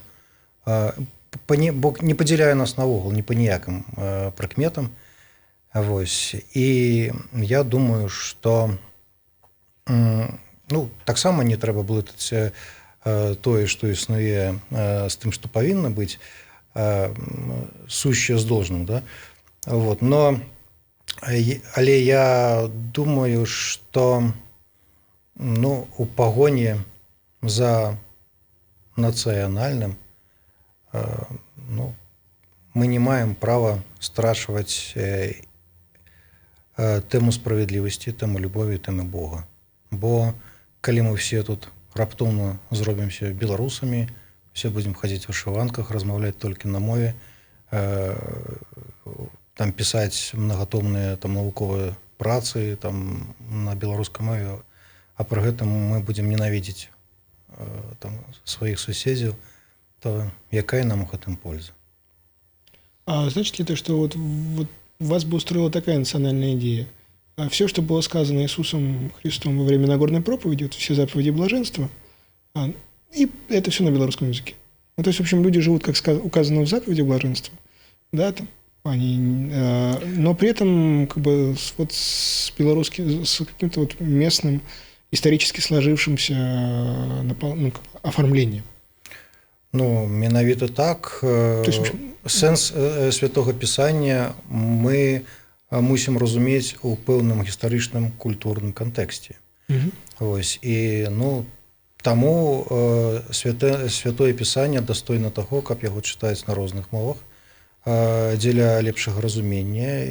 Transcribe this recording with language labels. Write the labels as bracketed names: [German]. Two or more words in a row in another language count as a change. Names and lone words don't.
[Belarusian] Бог не падзяляе нас наогул ні па ніякім прыкметам. І я думаю, что ну, таксама не трэба блытаць тое, што існуе з тым, што павінна быць, [Russian] сущее с должным, да? [Belarusian] Вот. Но, але я думаю, что ну, у погоні за национальным ну, мы не маем права страчваць тэму справядлівасці, тэму любові, тэму Бога. Бо калі мы все тут раптоўна зробімся беларусамі, [Russian] все будем ходить в вышиванках, [Belarusian] размаўляць толькі на мове, там [Russian] писать многотомные [Belarusian] там навуковыя працы там на беларускай мове, а пры гэтым мы будем ненавидзець там своих суседзяў, то якая нам у гэтым польза? [Russian] А значит ли это, что вот вас бы устроила такая национальная идея? Все, что было сказано Иисусом Христом во время Нагорной проповеди, вот все заповеди блаженства, и это все на белорусском языке. Ну, то есть, в общем, люди живут, как указано в заповеди блаженства, да, там, но при этом как бы вот с каким-то вот местным исторически сложившимся ну, оформлением. [Belarusian] Ну, менавіта так. [Russian] есть, [Belarusian] Сэнс святого пісання мы мусім разумець у пэўным гістарычным культурным кантэксце. Вось. І ну, таму святое пісанне дастойна таго, каб яго чытаць на розных мовах дзеля лепшага разумення.